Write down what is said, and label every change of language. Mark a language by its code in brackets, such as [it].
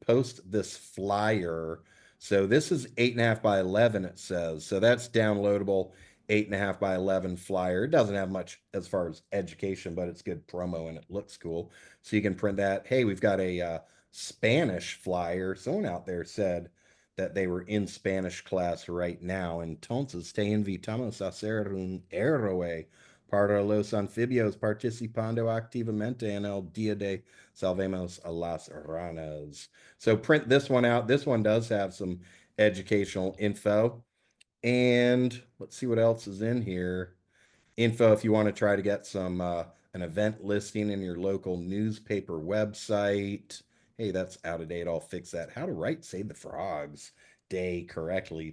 [en] Post this flyer. So this is 8.5 by 11, it says. So that's downloadable 8.5 by 11 flyer. It doesn't have much as far as education, but it's good promo and it looks cool. So you can print that. Hey, we've got a Spanish flyer. Someone out there said that they were in Spanish class right now. [es] Entonces te invitamos a hacer un héroe para los anfibios participando activamente en el Día de Salvemos a las Ranas. [en] So print this one out. This one does have some educational info. And let's see what else is in here. Info if you want to try to get some an event listing in your local newspaper website. Hey, that's out of date. I'll fix that. How to write Save the Frogs Day correctly.